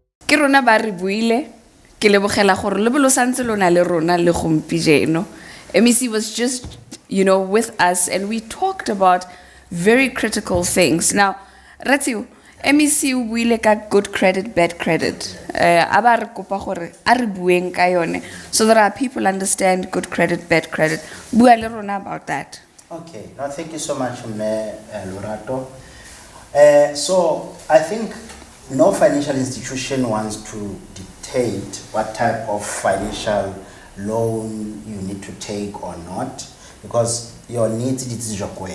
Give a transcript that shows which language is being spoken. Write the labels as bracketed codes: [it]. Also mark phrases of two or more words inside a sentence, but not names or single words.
[tn] ke rona ba re buile ke lebogela gore le bolo santse lona le rona le gompijeno. [en] MEC was just, you know, with us and we talked about very critical things. Now, Ratio, MEC [tn] o buile ka [en] good credit, bad credit. [tn] Aba re kopa gore a re bueng ka yone [en] so that our people understand good credit, bad credit. [tn] Bua le rona [en] about that. Okay, no, thank you so much, Lorato. So I think no financial institution wants to dictate what type of financial loan you need to take or not, because your needs is your way.